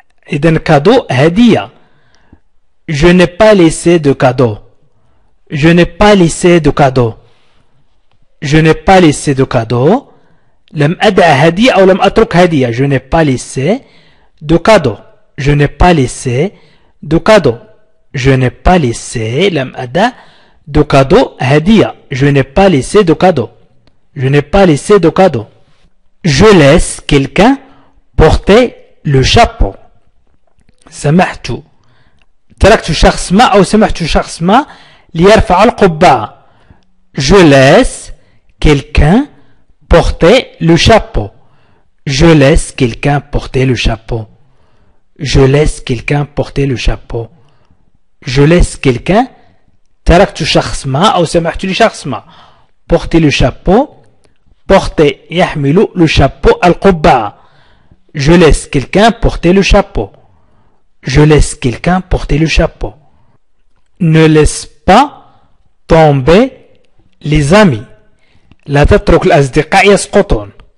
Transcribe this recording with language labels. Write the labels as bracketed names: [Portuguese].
[Arabic] إذن cadeau هدية. [French] Je n'ai pas laissé de cadeau. Je n'ai pas laissé de cadeau. Je n'ai pas laissé de cadeau. [Arabic] لم أدع هدية أو لم أترك هدية. [French] Je n'ai pas laissé de cadeau. Je n'ai pas laissé de cadeau. Je n'ai pas laissé [Arabic] لم أدع [French] de cadeau هدية. Je n'ai pas laissé de cadeau. Je n'ai pas laissé de cadeau. Je laisse quelqu'un porter le chapeau. [Arabic] سمحت. تركت شخص ما أو سمحت شخص ما ليرفع القبعة. [French] Je laisse quelqu'un porter le chapeau. Je laisse quelqu'un porter le chapeau. Je laisse quelqu'un porter le chapeau. Je laisse quelqu'un. [Arabic] تركت شخص ما أو سمحت لشخص ما. [French] porter le chapeau. porter يحمل le chapeau القبعة. Je laisse quelqu'un porter le chapeau. Je laisse quelqu'un porter le chapeau. Ne laisse pas tomber les amis. [Arabic] لا تترك الأصدقاء يسقطون.